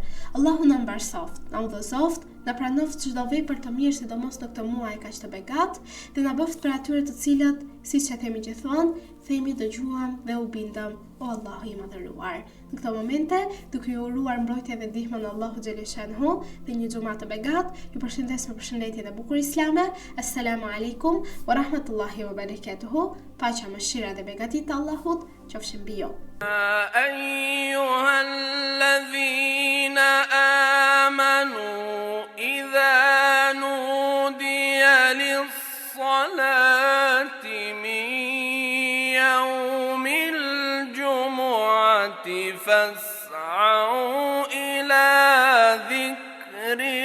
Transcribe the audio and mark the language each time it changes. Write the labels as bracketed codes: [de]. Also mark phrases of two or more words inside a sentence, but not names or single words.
[sq] Allahu na mbarsoft, na udhëzoft, na pranoft çdo vepër të mirë, sidomos në këtë muaj kaq të begat, dhe na bëft për atyre të cilët, siç e themi gjithmonë, themi, dëgjuam dhe u bindëm: "O Allahu i madhëruar." Në këto momente, duke ju uruar mbrojtje dhe ndihmën e Allahut xhaleshanuhu dhe një xumë të begat, ju përshëndes me përshëndetjen e bukur islame. [ar] السلام عليكم ورحمة الله وبركاته. [sq] Paqja, mëshira dhe begatit të Allahut qofshin mbi ju. [ar] أيها الذين آمنوا إذا نودي للصلاة من يوم الجمعة فاسعوا إلى ذكر